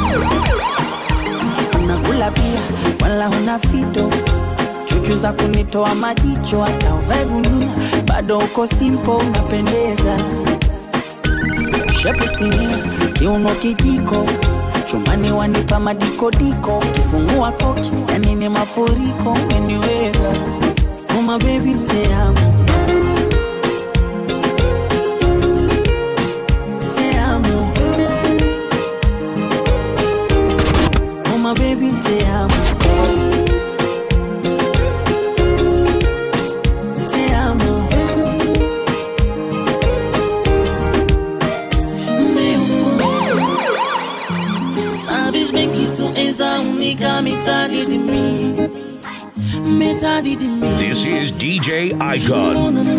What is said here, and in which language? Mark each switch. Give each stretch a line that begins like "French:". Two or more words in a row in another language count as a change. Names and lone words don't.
Swahili: unakula pia wala huna fito, chuchu za kunitoa majicho, hata uvae gunia bado uko simple unapendeza. Shepu sinia, kiuno kijiko, chumani wanipa madikodiko, kifungua koki, yani ni mafuriko, umeniweza.
English: Oh my baby
Spanish: te amo, te amo.
English: Oh my baby
Spanish: te amo, te amo.
Portuguese: Sabes bem que tu és a única metade de mim, metade de mim.
English: This is DJ Icon.